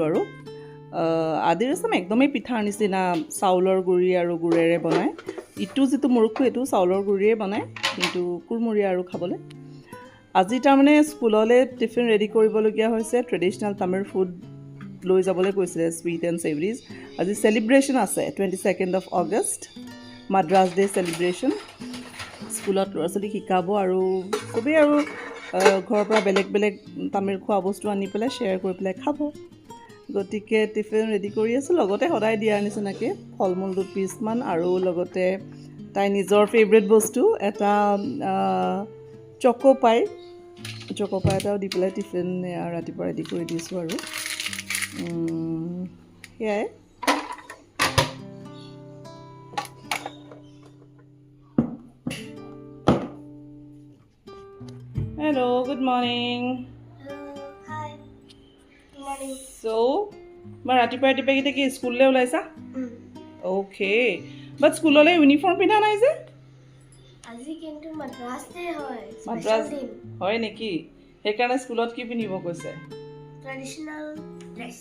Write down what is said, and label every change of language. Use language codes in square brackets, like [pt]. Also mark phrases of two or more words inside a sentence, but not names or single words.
[as] আৰু আদি ৰসম একদমেই পিঠাৰ নিচিনা, চাউলৰ গুড়ি আৰু গুড়েৰে বনায়। ইটো যিটো মুৰুকু এইটো চাউলৰ গুড়িৰে বনায়, কিন্তু কুৰমুৰীয়া আৰু খাবলৈ। আজি তাৰমানে স্কুললৈ [en] tiffin ready [as] কৰিবলগীয়া হৈছে। [en] traditional Tamil food [as] লৈ যাবলৈ কৈছিলে, [en] sweet and savouries. [as] আজি চেলিব্ৰেশ্যন আছে [en] 22nd of August, Madras Day celebration. [as] স্কুলত ল'ৰা ছোৱালীক শিকাব, আৰু চবেই আৰু ঘৰৰ পৰা বেলেগ বেলেগ তামিল খোৱা বস্তু আনি পেলাই শ্বেয়াৰ কৰি পেলাই খাব। গতিকে [en] tiffin ready [as] কৰি আছোঁ, লগতে সদায় দিয়াৰ নিচিনাকৈ ফল মূল 2 পিচমান, আৰু লগতে তাই নিজৰ ফেভৰেট বস্তু এটা চকোপাই এটাও দি পেলাই [en] tiffin ৰাতিপুৱা ready [as] কৰি দিছোঁ। আৰু সেয়াই। [en] Hello, good morning. Hi. Good morning. [as] মই ৰাতিপুৱা কেইটা কি স্কুললৈ ওলাইছা? [en] Okay, but [as] স্কুললৈ ইউনিফৰ্ম পিন্ধা নাই যে? আজি কিন্তু মাদ্ৰাছ ডে হয়। মাদ্ৰাছ হয় নেকি? সেইকাৰণে স্কুলত কি পিন্ধিব কৈছে? [en] Traditional dress.